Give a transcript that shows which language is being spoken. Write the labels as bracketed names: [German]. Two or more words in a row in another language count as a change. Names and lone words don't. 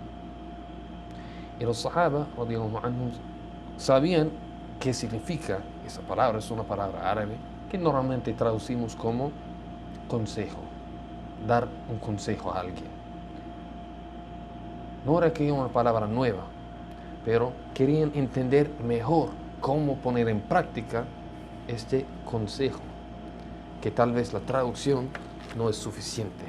[Spanish] Y los sahaba, [Arabic] رضي الله عنهم, [Spanish] sabían qué significa esa palabra. Es una palabra árabe que normalmente traducimos como consejo, dar un consejo a alguien. No era que una palabra nueva, pero querían entender mejor cómo poner en práctica este consejo, que tal vez la traducción no es suficiente.